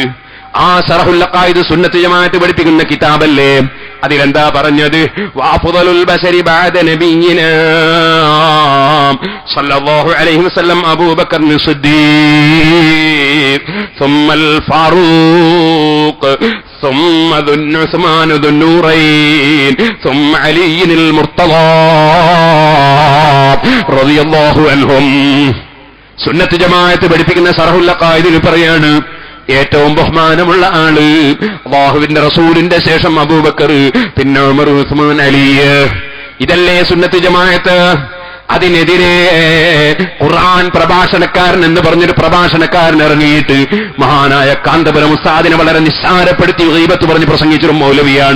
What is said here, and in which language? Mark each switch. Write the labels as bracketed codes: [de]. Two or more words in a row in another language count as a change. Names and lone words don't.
[ml] ആ ശറഹുൽ അഖായിദ് സുന്നത്ത് ജമാഅത്ത് പഠിപ്പിക്കുന്ന കിതാബല്ലേ. അതിലെന്താ പറഞ്ഞത്? [ar] وأفضل البشر بعد نبينا صلى الله عليه وسلم أبو بكر الصديق ثم الفاروق ثم عثمان ذو النورين ثم علي المرتضى رضي الله عنهم. [ml] സുന്നത്ത് ജമാഅത്ത് പഠിപ്പിക്കുന്ന ശറഹുൽ അഖായിദിൽ പറയാണ്, ഏറ്റവും ബഹുമാനമുള്ള ആള് അല്ലാഹുവിന്റെ റസൂലിന്റെ ശേഷം അബൂബക്കർ, പിന്നെ ഉമർ, ഉസ്മാൻ, അലി. ഇതല്ലേ സുന്നത്ത് ജമാഅത്ത്. അതിനെതിരെ ഖുർആൻ പ്രഭാഷണക്കാരൻ എന്ന് പറഞ്ഞൊരു പ്രഭാഷണക്കാരൻ ഇറങ്ങിയിട്ട് മഹാനായ കാന്തപുരം ഉസ്താദിനെ വളരെ നിസ്സാരപ്പെടുത്തി ഗീബത്ത് പറഞ്ഞ് പ്രസംഗിച്ചൊരു മൗലവിയാണ്.